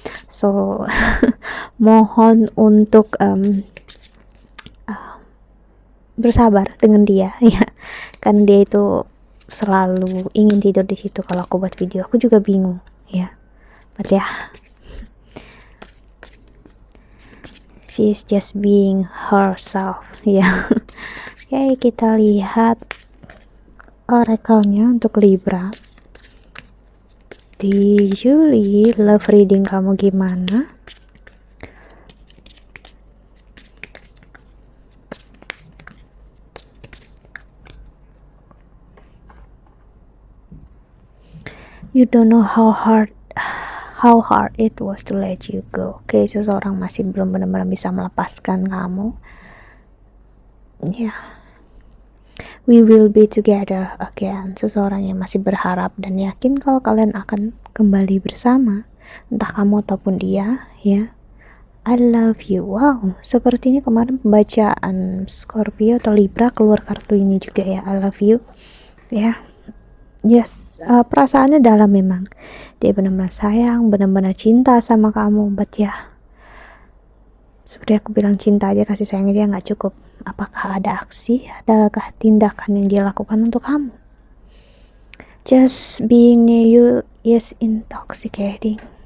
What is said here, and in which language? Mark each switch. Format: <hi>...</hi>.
<id>So, mohon untuk bersabar dengan dia, ya, karena dia itu selalu ingin tidur di situ. Kalau aku buat video, aku juga bingung, ya.</id> <en>But ya. She is just being herself, ya.</en> <id>Oke, kita lihat oracle-nya untuk Libra di Juli.</id> <en>Love reading</en> <id>kamu gimana?</id> <en>You don't know how hard it was to let you go.</en> <id>Oke, seseorang masih belum benar-benar bisa melepaskan kamu. Ya.</id> <en>We will be together again.</en> <id>Seseorang yang masih berharap dan yakin kalau kalian akan kembali bersama, entah kamu ataupun dia, ya.</id> <en>I love you.</en> <id>Wow, sepertinya kemarin pembacaan Scorpio atau Libra keluar kartu ini juga ya. I love you. Ya. Yes, perasaannya dalam memang. Dia benar-benar sayang, benar-benar cinta sama kamu. But ya, seperti aku bilang, cinta aja, kasih sayangnya dia nggak cukup. Apakah ada aksi, adakah tindakan yang dia lakukan untuk kamu?</id> <en>Just being near you is intoxicating.</en>